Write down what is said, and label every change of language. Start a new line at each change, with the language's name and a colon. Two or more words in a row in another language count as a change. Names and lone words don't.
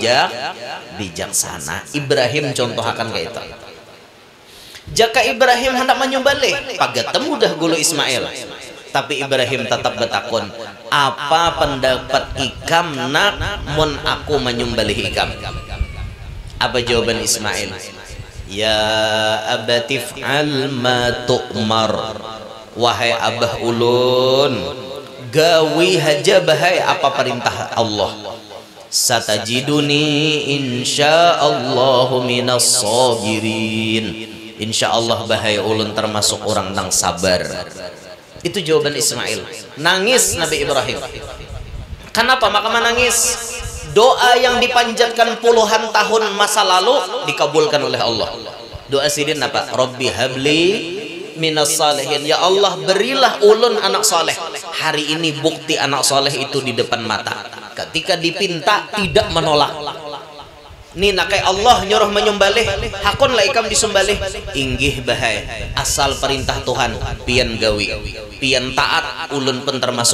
Banjar: bijaksana Ibrahim contoh akan kayak itu jaka Ibrahim hendak menyembelih pagetem udah gulu Ismail tapi Ibrahim tetap bertakun apa pendapat ikam nak mun aku menyembelih ikam apa jawaban Ismail
Arabic: يا أبت افعل ما تؤمر
Banjar: wahai abah ulun gawi haja bahai apa perintah Allah satajiduni
Arabic: إن شاء الله من الصابرين
Banjar: insyaallah bahai ulun termasuk orang nang sabar itu jawaban Ismail nangis Nabi Ibrahim kenapa maka menangis doa yang dipanjatkan puluhan tahun masa lalu dikabulkan oleh Allah doa sidin apa Rabbi
Arabic: هب لي من الصالحين
Banjar: ya Allah berilah ulun anak soleh hari ini bukti anak soleh itu di depan mata ketika dipinta tidak menolak nih nakai Allah nyuruh menyembelih hakun lah ikam disembelih inggih bahai asal perintah Tuhan pian gawi pian taat ulun pun termasuk